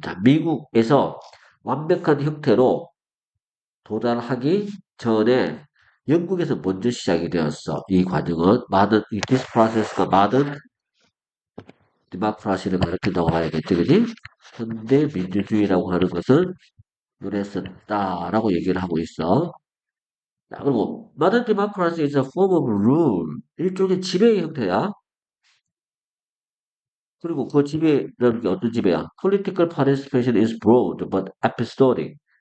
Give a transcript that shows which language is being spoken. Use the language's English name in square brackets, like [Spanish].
[Korean] 자, 미국에서 완벽한 형태로 도달하기 전에 영국에서 먼저 시작이 되었어. 이 과정은 [English] this process [Korean] 가 modern democracy를 가리킨다고 봐야겠지, 그지? 현대 민주주의라고 하는 것은 그랬었다라고 얘기를 하고 있어. 자, 그리고 [English] modern democracy is a form of rule. [Korean] 일종의 지배의 형태야. 그리고 그 지배라는 게 어떤 지배야? [English] Political participation is broad but episodic.